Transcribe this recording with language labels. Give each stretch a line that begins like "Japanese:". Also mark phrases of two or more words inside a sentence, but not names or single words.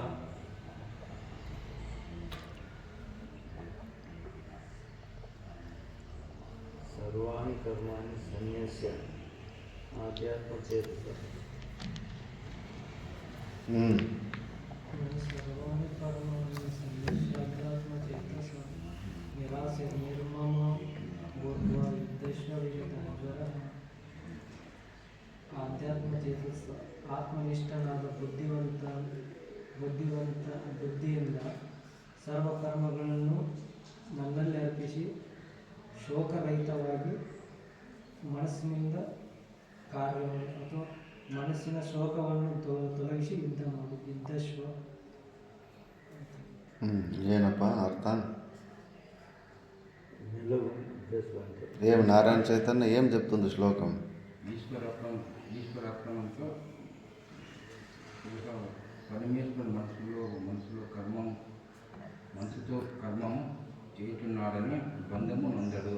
Sanskrit: సర్వాణి కర్మాణి సన్యస్య ఆధ్యాత్మచేతసా. సర్వాణి కర్మాణి సన్యస్యాత్మచేతసా నిరాశ నిర్మమో భూత్వా విద్యస్వ విగతజ్వరః.
Kannada: ಆಧ್ಯಾತ್ಮ ಚೇತಸ್ಸು ಆತ್ಮನಿಷ್ಠನಾದ ಬುದ್ಧಿವಂತ ಬುದ್ಧಿಯಿಂದ ಸರ್ವಕರ್ಮಗಳನ್ನು ನನ್ನಲ್ಲಿ ಅರ್ಪಿಸಿ ಶೋಕರಹಿತವಾಗಿ ಮನಸ್ಸಿನಿಂದ ಕಾರ್ಯವನ್ನು ಅಥವಾ ಮನಸ್ಸಿನ ಶೋಕವನ್ನು ತೊಲಗಿಸಿ ಯುದ್ಧ
Telugu: ಏನಪ್ಪ అర్థ ఏం నారాయణ చైతన్య ఏం చెప్తుంది శ్లోకం? ఈశ్వరాత్మంతో ఇంకా పరమేశ్వరుడు మనసులో మనసుతో కర్మము చేయుచున్నాడని బంధము నొందడు.